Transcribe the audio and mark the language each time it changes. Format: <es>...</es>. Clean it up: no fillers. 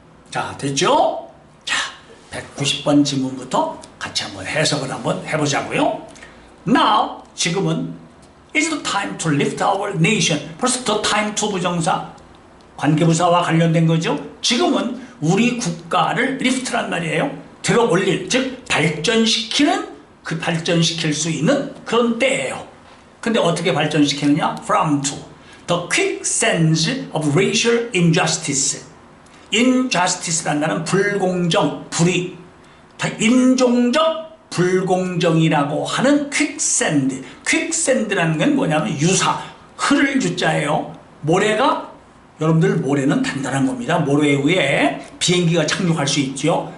<ko>자, 됐죠? 자, 190번 질문부터 같이 한번 해석을 한번 해보자고요.</ko> <en>Now,</en> <ko>지금은</ko> <en>is the time to lift our nation.</en> <ko>벌써</ko> <en>the time to</en> <ko>부정사, 관계부사와 관련된 거죠. 지금은 우리 국가를</ko> <en>lift</en> <ko>란 말이에요. 들어 올릴, 즉 발전시키는, 그 발전시킬 수 있는 그런 때예요. 근데 어떻게 발전시키느냐?</ko> <en>From to the quicksands of racial injustice.</en> <ko>injustice라는 말은 불공정, 불의, 인종적 불공정이라고 하는 quicksand. quicksand라는 건 뭐냐면 유사, 흐를 유자예요. 모래가, 여러분들 모래는 단단한 겁니다. 모래 위에 비행기가 착륙할 수 있죠.</ko>